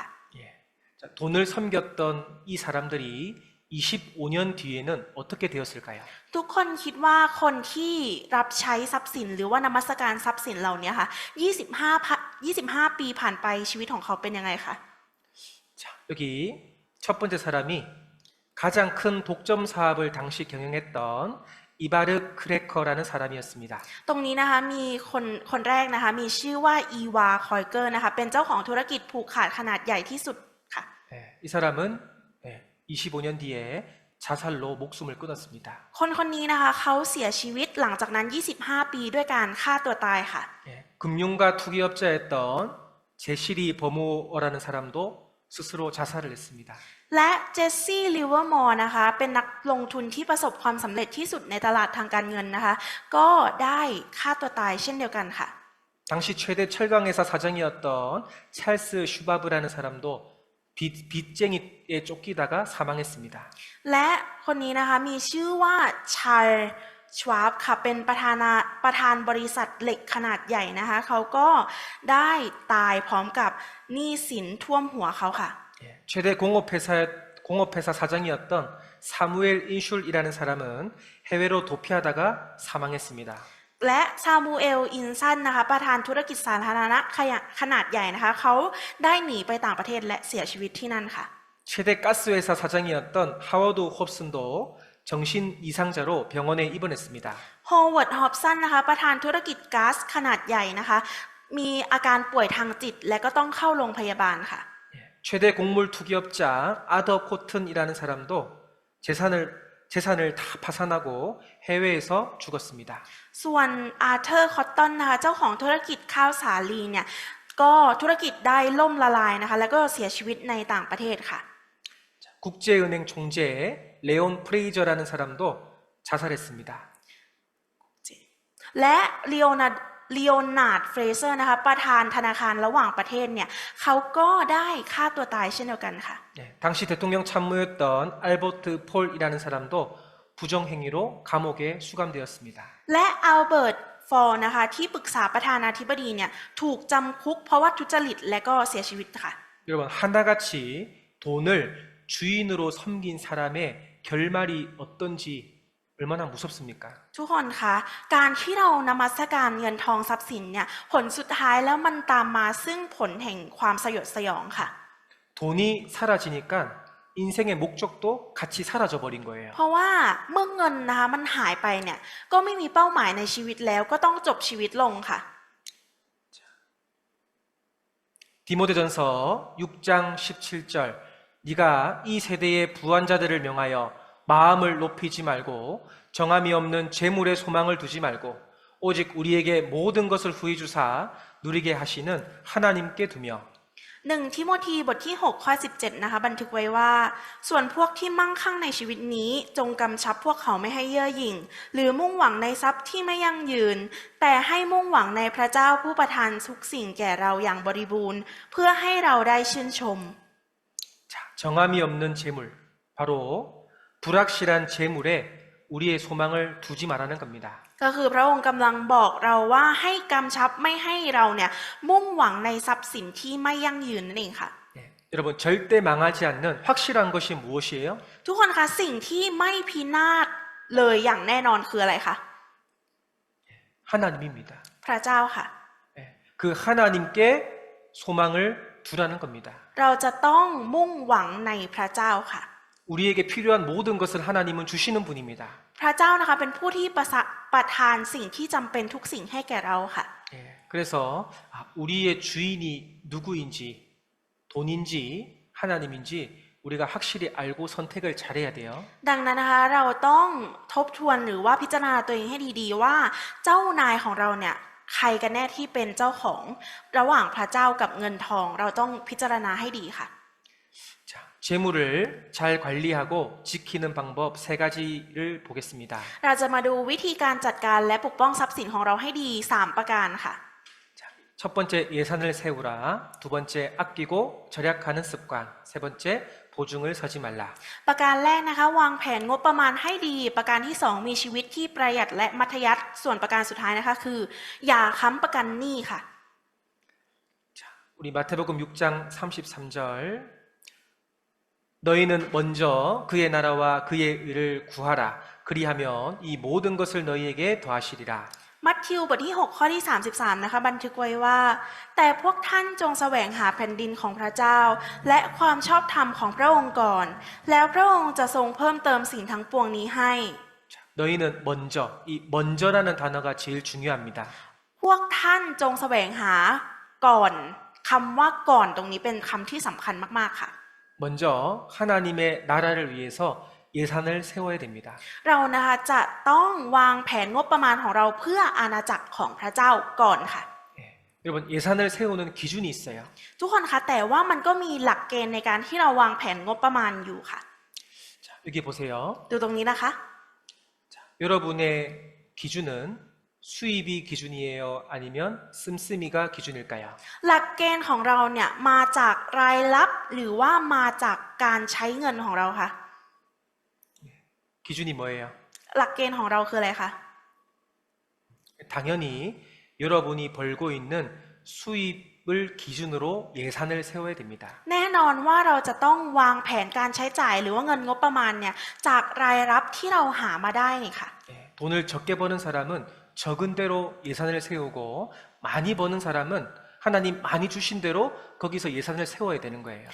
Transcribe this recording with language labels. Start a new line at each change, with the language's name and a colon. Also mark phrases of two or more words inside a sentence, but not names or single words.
Korean: 예. 자, 돈을 섬겼던 이 사람들이 25년 뒤에는 어떻게 되었을까요?
Thai: ทุกคนคิดว่าคนที่รับใช้ทรัพย์สินหรือว่านมัสการทรัพย์สินเหล่านี้ค่ะ25 ปีผ่านไปชีวิตของเขาเป็นยังไงคะ
Korean: 자, 여기 첫 번째 사람이 가장 큰 독점 사업을 당시 경영했던 이바르 크래커라는 사람이었습니다.
Thai: ตรงนี้นะคะมีคนแรกนะคะมีชื่อว่าอีวาคอยเกอร์นะคะเป็นเจ้าของธุรกิจผูกขาดขนาดใหญ่ที่สุดค่ะ
Korean: 예, 이 사람은 25년 뒤에 자살로 목숨을 끊었습니다.
Thai: คนนี้นะคะเขาเสียชีวิตหลังจากนั้น25 ปีด้วยการฆ่าตัวตายค่ะ
Korean: 예, 금융가 투기업자였던 제시리 버모어라는 사람도 스스로 자살을 했습니다.
Thai: และเจสซี่ลิเวอร์มอร์นะคะเป็นนักลงทุนที่ประสบความสำเร็จที่สุดในตลาดทางการเงินนะคะก็ได้ฆ่าตัวตายเช่นเดียวกันค่ะ
Korean: 당시 최대 철강회사 사장이었던 찰스 슈바브라는 사람도 빚쟁이에 쫓기다가 사망했습니다.
Thai: และคนนี้นะคะมีชื่อว่าชาร์ลชวาบค่ะเป็นประธานบริษัทเหล็กขนาดใหญ่นะคะเขาก็ได้ตายพร้อมกับหนี้สินท่วมหัวเขาค่ะ
Korean: 예, 최대 공업회사 사장이었던 사무엘 인슐이라는 사람은 해외로 도피하다가 사망했습니다.
Thai: และซามูเอลอินสันนะคะประธานธุรกิจสาธารณะขนาดใหญ่นะคะเขาได้หนีไปต่างประเทศและเสียชีวิตที่นั่นค่ะ
Korean: 최대 가스회사 사장이었던 하워드 홉슨도 정신 이상자로 병원에 입원했습니다.
Thai: โฮเวิร์ดฮอบสันนะคะประธานธุรกิจก๊าซขนาดใหญ่นะคะมีอาการป่วยทางจิตและก็ต้องเข้าโรงพยาบาลค่ะ
Korean: 최대 곡물 투기업자 아더 코튼이라는 사람도 재산을 다 파산하고 해외에서 죽었습니다.
Thai: ส่วนอาร์เธอร์คอตตันนะคะเจ้าของธุรกิจข้าวสาลีเนี่ยก็ธุรกิจได้ล่มละลายนะคะแล้วก็เสียชีวิตในต่างประเทศค่ะ
Korean: 국제은행 총재 레온 프레이저라는 사람도 자살했습니다.
Thai: และลีโอนาร์ดเฟรเซอร์นะคะประธานธนาคารระหว่างประเทศเนี่ยเขาก็ได้ฆ่าตัวตายเช่นเดียวกันค่ะ
Korean: 당시 대통령 참모였던 알버트 폴이라는 사람도 부정행위로 감옥에 수감되었습니다.
Thai: และอัลเบิร์ตฟอร์นะคะที่ปรึกษาประธานาธิบดีเนี่ยถูกจำคุกเพราะว่าทุจริตและก็เสียชีวิตค่ะ
Korean: 여러분 하나같이 돈을 주인으로 섬긴 사람의 결말이 어떤지 얼마나 무섭습니까?
Thai: ทุกคนคะการที่เรานมัสการเงินทองทรัพย์สินเนี่ยผลสุดท้ายแล้วมันตามมาซึ่งผลแห่งความสยดสยองค่ะ
Korean: 돈이 사라지니까 인생의 목적도 같이 사라져 버린 거예요.
Thai: เพราะว่าเมื่อเงินนะคะมันหายไปเนี่ยก็ไม่มีเป้าหมายในชีวิตแล้วก็ต้องจบชีวิตลงค่ะ
Korean: 디모데전서 6장 17절 네가 이 세대의 부한자들을 명하여 마음을 높이지 말고 정함이 없는 재물에 소망을 두지 말고 오직 우리에게 모든 것을 후히 주사 누리게 하시는 하나님께 두며
Thai: หนึ่งทิโมธีบทที่6ข้อ17นะคะบันทึกไว้ว่าส่วนพวกที่มั่งคั่งในชีวิตนี้จงกำชับพวกเขาไม่ให้เย่อหยิ่งหรือมุ่งหวังในทรัพย์ที่ไม่ยั่งยืนแต่ให้มุ่งหวังในพระเจ้าผู้ประทานทุกสิ่งแก่เราอย่างบริบูรณ์เพื่อให้เราได้ชื่นชม
Korean: 자, 정함이 없는 재물 바로 불확실한 재물에 우리의 소망을 두지 말라는 겁니다.
Thai: ก็คือพระองค์กำลังบอกเราว่าให้กำชับไม่ให้เราเนี่ยมุ่งหวังในทรัพย์สินที่ไม่ยั่งยืนนั่นเองค่ะ
Korean: 예, 여러분 절대 망하지 않는 확실한 것이 무엇이에요?
Thai: ทุกคนคะสิ่งที่ไม่พินาศเลยอย่างแน่นอนคืออะไรคะ
Korean: 하나님입니다.
Thai: พระเจ้าค่ะ
Korean: 예, 그 하나님께 소망을 두라는 겁니다.
Thai: เราจะต้องมุ่งหวังในพระเจ้าค่ะ
Korean: 우리에게 필요한 모든 것을 하나님은 주시는 분입니다.
Thai: พระเจ้านะคะเป็นผู้ที่ประทานสิ่งที่จำเป็นทุกสิ่งให้แก่เราค่ะ
Korean: 예, 그래서 우리의 주인이 누구인지 돈인지 하나님인지 우리가 확실히 알고 선택을 잘해야 돼요.
Thai: ดังนั้นนะคะเราต้องทบทวนหรือว่าพิจารณาตัวเองให้ดีๆว่าเจ้านายของเราเนี่ยใครกันแน่ที่เป็นเจ้าของระหว่างพระเจ้ากับเงินทองเราต้องพิจารณาให้ดีค่ะ
Korean: 자, 재물을 잘 관리하고 지키는 방법 세 가지를 보겠습니다.
Thai: เราจะมาดูวิธีการจัดการและปกป้องทรัพย์สินของเราให้ดี3ประการค่ะ
Korean: 자, 첫 번째 예산을 세우라. 두 번째 아끼고 절약하는 습관. 세 번째 보증을 서지 말라.
Thai: ประการแรกนะคะวางแผนงบประมาณให้ดีประการที่2มีชีวิตที่ประหยัดและมัธยัสถ์ส่วนประการสุดท้ายนะคะคืออย่าค้ำประกันหนี้ค่ะ
Korean: 자, 우리 마태복음 6장 33절 너희는 먼저 그의 나라와 그의 의를 구하라. 그리하면 이 모든 것을 너희에게 더하시리라.
Thai: มัทธิวบทที่6ข้อที่33นะคะบันทึกไว้ว่าแต่พวกท่านจงแสวงหาแผ่นดินของพระเจ้าและความชอบธรรมของพระองค์ก่อนแล้วพระองค์จะทรงเพิ่มเติมสิ่งทั้งปวงนี้ให้
Korean: 자, 너희는 먼저 이 먼저라는 단어가 제일 중요합니다.
Thai: พวกท่านจงแสวงหาก่อนคำว่าก่อนตรงนี้เป็นคำที่สำคัญมากๆค่ะ
Korean: 먼저 하나님의 나라를 위해서 예산을 세워야 됩니다.
Thai: เรานะคะจะต้องวางแผนงบประมาณของเราเพื่ออาณาจักรของพระเจ้าก่อนค่ะ
Korean: 예, 여러분 예산을 세우는 기준이 있어요.
Thai: ทุกคนคะแต่ว่ามันก็มีหลักเกณฑ์ในการที่เราวางแผนงบประมาณอยู่ค่ะ
Korean: 자, 여기 보세요.
Thai: ดูตรงนี้นะคะ
Korean: 자, 여러분의 기준은 수입이 기준이에요? 아니면 씀씀이가 기준일까요?
Thai: หลักเกณฑ์ของเราเนี่ยมาจากรายรับหรือว่ามาจากการใช้เงินของเราคะ
Korean: 기준이 뭐예요?
Thai: หลักเกณฑ์ของเราคืออะไรคะ
Korean: 당연히 여러분이 벌고 있는 수입을 기준으로 예산을 세워야 됩니다.
Thai: แน่นอนว่าเราจะต้องวางแผนการใช้จ่ายหรือว่าเงินงบประมาณเนี่ยจากรายรับที่เราหามาได้นี่ค่ะ
Korean: 예, 돈을 적게 버는 사람은 적은 대로 예산을 세우고 많이 버는 사람은 하나님 많이 주신 대로 거기서 예산을 세워야 되는 거예요.